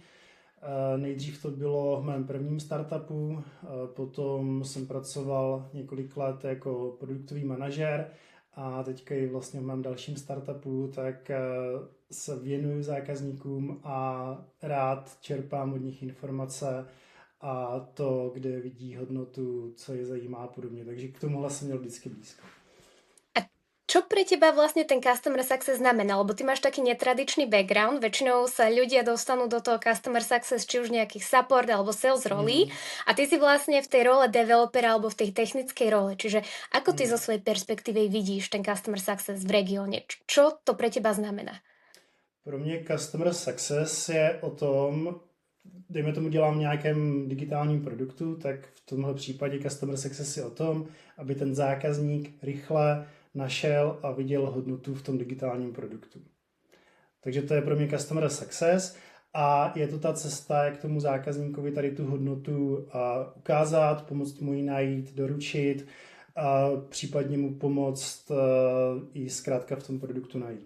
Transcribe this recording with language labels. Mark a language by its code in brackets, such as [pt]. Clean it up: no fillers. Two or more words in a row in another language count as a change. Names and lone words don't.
[cs] Nejdřív to bylo v mém prvním startupu, potom jsem pracoval několik let jako produktový manažer a teďka i vlastně v mém dalším startupu, tak se věnuju zákazníkům a rád čerpám od nich informace a to, kde vidí hodnotu, co je zajímá a podobně. Takže k tomuhle jsem měl vždycky blízko. [sk] Čo pre teba vlastne ten [en] Customer Success [sk] znamená? Lebo ty máš taký netradičný background, väčšinou sa ľudia dostanú do toho [en] Customer Success, [sk] či už nejakých support alebo sales rolí a ty si vlastne v tej role developera alebo v tej technickej role. Čiže ako ty zo svojej perspektívy vidíš ten [en] Customer Success [sk] v regióne? Čo to pre teba znamená? [cs] Pro mě [en] Customer Success [cs] je o tom, dejme tomu dělám v nějakém digitálním produktu, tak v tomhle případě [en] Customer Success [cs] je o tom, aby ten zákazník rychle našel a viděl hodnotu v tom digitálním produktu. Takže to je pro mě [en] Customer Success [cs] a je to ta cesta, jak tomu zákazníkovi tady tu hodnotu ukázat, pomoct mu ji najít, doručit a případně mu pomoct i zkrátka v tom produktu najít.